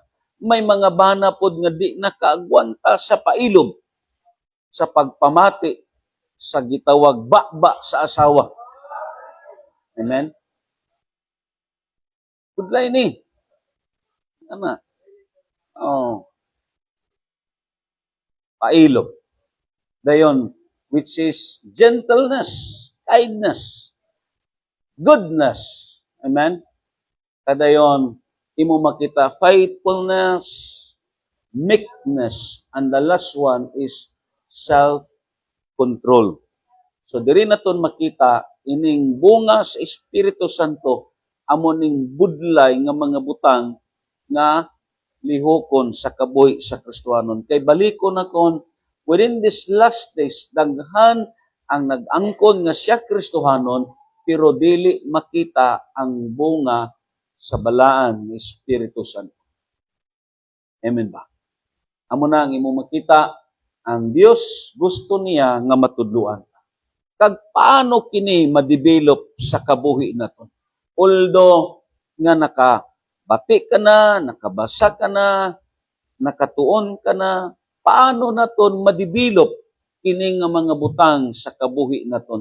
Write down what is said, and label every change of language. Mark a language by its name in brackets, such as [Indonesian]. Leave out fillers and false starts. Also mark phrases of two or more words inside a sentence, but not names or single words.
[Hiligaynon] May mga bana pod nga di na kaagwanta sa pailob, sa pagpamati, sa gitawag bakba sa asawa. Amen? Budlay ni. Ano? Oh. Pailob. Dayon, [English] which is gentleness, kindness, goodness. [Hiligaynon] Amen? Kadayon, imo makita [English] faithfulness, meekness, and the last one is self-control. [Hiligaynon] So, diri naton makita, ining bunga sa Espiritu Santo, amo ning budlay nga mga butang nga lihokon sa kabuhi sa Kristohanon. Kay balikon na kon, [English] within this last days, [Hiligaynon] daghan ang nag-angkon nga siya Kristohanon, pero dili makita ang bunga sa balaan ng Espiritu Santo. Amen ba? Amo na ang imo makita, ang Dios gusto niya nga matudluan. Kag paano kini ma-develop sa kabuhi naton? Although nga nakabati ka na, nakabasa ka na, nakatuon ka na, paano naton ma-develop kini nga mga butang sa kabuhi naton?